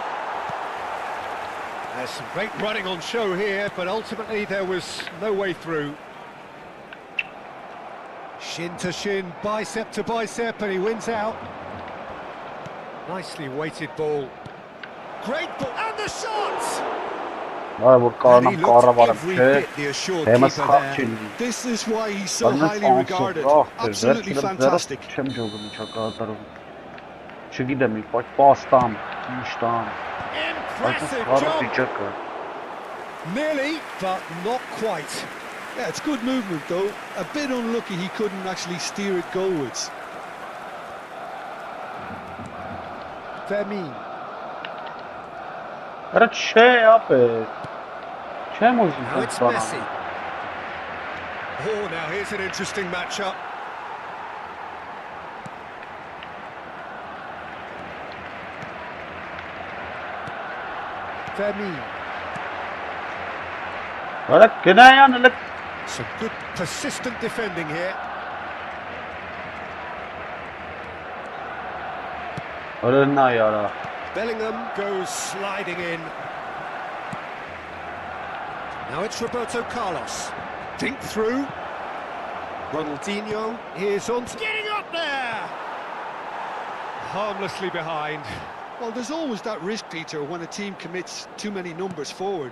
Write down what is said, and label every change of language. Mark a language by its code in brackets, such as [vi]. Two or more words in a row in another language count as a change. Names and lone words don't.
[en] There's some great running on show here, but ultimately there was no way through. Shin to shin, bicep to bicep, and he wins out. Nicely weighted ball. Great ball, and the shot! [hy] Արա որ [en] And [hy] կարանամ [en] he looked [hy] կառավարեմ, [en] every [hy] չէ։ [en] bit the assured [hy] Հեմս [en] keeper [hy] խաղ [en] there. [hy] չլինի։ [en] This is why he's so [hy] Բանս [en] highly regarded. Absolutely fantastic. [hy] Չեմ ջոգում ինչա կատարում։ Չգիտեմ, պաս տամ, ինչ տամ։ [en] Impressive [hy] Այս [en] job! [hy] վիճակը։ [en] Nearly, but not quite. Yeah, it's good movement though. A bit unlucky he couldn't actually steer it goalwards. Vermin. [hy] Արա չէ, ապե։ Չեմ ուզում [en] Now it's [hy] բանալ։ [en] Messi. Oh, now here's an interesting matchup. Vermin. Արա գնայան լը Some good persistent defending here. [hy] Արա նայ արա։ [en] Bellingham goes sliding in. Now it's Roberto Carlos. Dink through. Ronaldinho is on. Getting up there! Harmlessly behind. Well, there's always that risk, Peter, when a team commits too many numbers forward.